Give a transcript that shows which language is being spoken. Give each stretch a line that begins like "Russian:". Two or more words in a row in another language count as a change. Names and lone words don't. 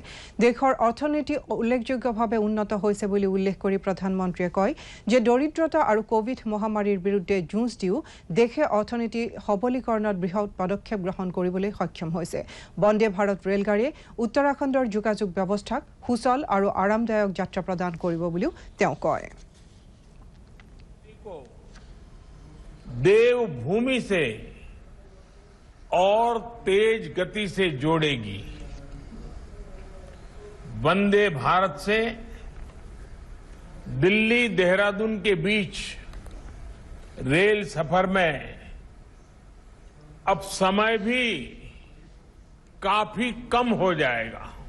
Assamese: দেশৰ অৰ্থনীতি উল্লেখযোগ্যভাৱে উন্নত হৈছে বুলি উল্লেখ কৰি প্ৰধানমন্ত্ৰীয়ে কয় যে দৰিদ্ৰতা আৰু কোভিড মহামাৰীৰ বিৰুদ্ধে যুঁজ দিও দেশে অৰ্থনীতি সবলীকৰণত বৃহৎ পদক্ষেপ গ্ৰহণ কৰিবলৈ সক্ষম হৈছে। বন্দে ভাৰত ৰেলগাড়ীয়ে উত্তৰাখণ্ডৰ যোগাযোগ ব্যৱস্থাক সুচল আৰু আৰামদায়ক যাত্ৰা প্ৰদান কৰিব বুলিও তেওঁ কয়।
Hindi: देवभूमि से और तेज गति से जोड़ेगी। वंदे भारत से दिल्ली देहरादून के बीच रेल सफर में अब समय भी काफी कम हो जाएगा।